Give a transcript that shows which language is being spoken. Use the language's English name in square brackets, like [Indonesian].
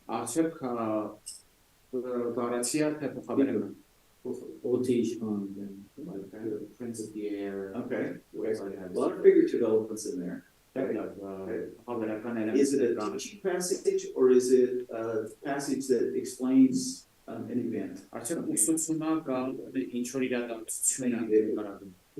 [Armenian] Արդյոք բառացի է թե փոխաբերական։ Otish [English] Like Prince of the Air. Okay. Whatever it A has. lot of figurative elements in there. Is it a teaching passage or is it a passage that explains an event? [Armenian] Արդյոք ուսուցումա կամ ինչ որ իրադարձություն է նկարագրում։